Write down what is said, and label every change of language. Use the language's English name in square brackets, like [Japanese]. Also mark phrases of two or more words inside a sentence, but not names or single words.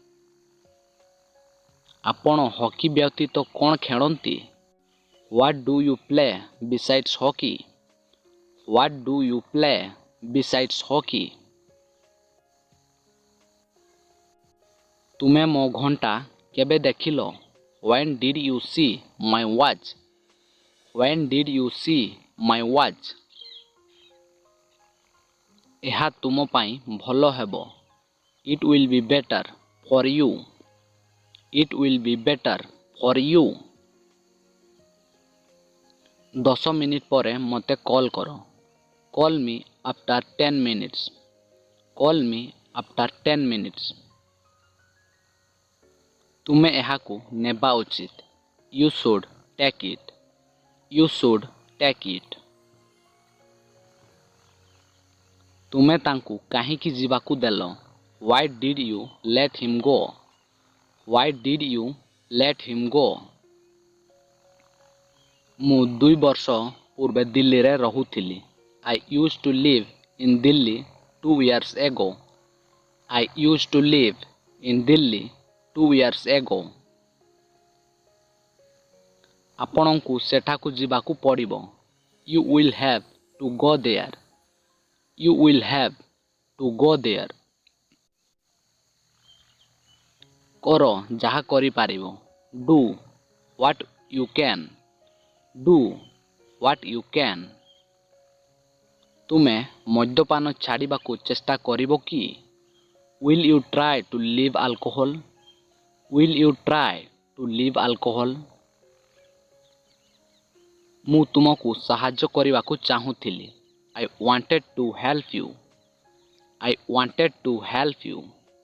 [Odia] ଆପଣ ହକି ବ୍ୟତୀତ କ'ଣ ଖେଳନ୍ତି? [English] What do you play besides hockey? What do you play besides hockey? [Odia] ତୁମେ ମୋ ଘଣ୍ଟା କେବେ ଦେଖିଲ? [English] When did you see my watch? When did you see my watch? [Odia] ଏହା ତୁମ ପାଇଁ ଭଲ ହେବ। [English] It will be better for you. It will be better for you. [Odia] 10 ମିନିଟ୍ ପରେ ମୋତେ କଲ୍ କର। [English] Call me after 10 minutes. Call me after 10 minutes. [Odia] ତୁମେ ଏହାକୁ ନେବା ଉଚିତ। [English] You should take it. You should take it. [Odia] ତୁମେ ତାଙ୍କୁ କାହିଁକି ଯିବାକୁ ଦେଲ? [English] Why did you let him go? Why did you let him go? [Odia] ମୁଁ 2 ବର୍ଷ ପୂର୍ବେ ଦିଲ୍ଲୀରେ ରହୁଥିଲି। [English] I used to live in Delhi 2 years ago. I used to live in Delhi 2 years ago. [Odia] ଆପଣଙ୍କୁ ସେଠାକୁ ଯିବାକୁ ପଡ଼ିବ। [English] You will have to go there. You will have to go there. [Odia] କର ଯାହା କରିପାରିବ। [English] Do what you can. Do what you can. [Odia] ତୁମେ ମଦ୍ୟପାନ ଛାଡ଼ିବାକୁ ଚେଷ୍ଟା କରିବ କି? [English] Will you try to leave alcohol? Will you try to leave alcohol? [Odia] ମୁଁ ତୁମକୁ ସାହାଯ୍ୟ କରିବାକୁ ଚାହୁଁଥିଲି। [English] I wanted to help you. I wanted to help you.